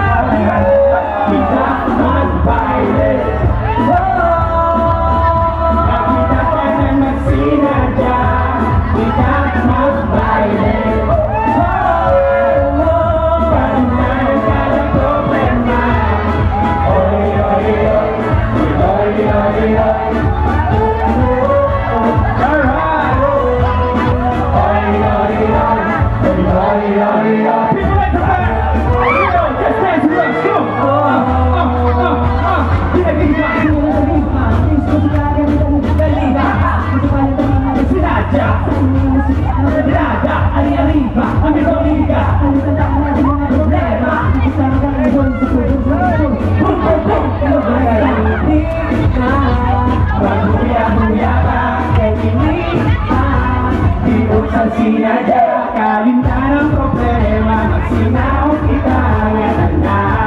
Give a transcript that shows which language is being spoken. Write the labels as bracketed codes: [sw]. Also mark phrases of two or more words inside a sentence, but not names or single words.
[hil] Kita magbaile Nakita ka na magsinadya Kita magbaile Kalimtan ang kada problema Oy, oy, oy Oy, oy, oy Alright! Oy, oy, oy Oy, oy, oy, oy [en] People like the fire! Here we go! Just dance with us! Go! Yeah, [hil] Sinadya! Sinadya! Ari-ariba! Amigo-amiga! Problema! Magbuya-buya ka kay hindi sa sinadya kalimtan ang problema magsinaw kita ngayon na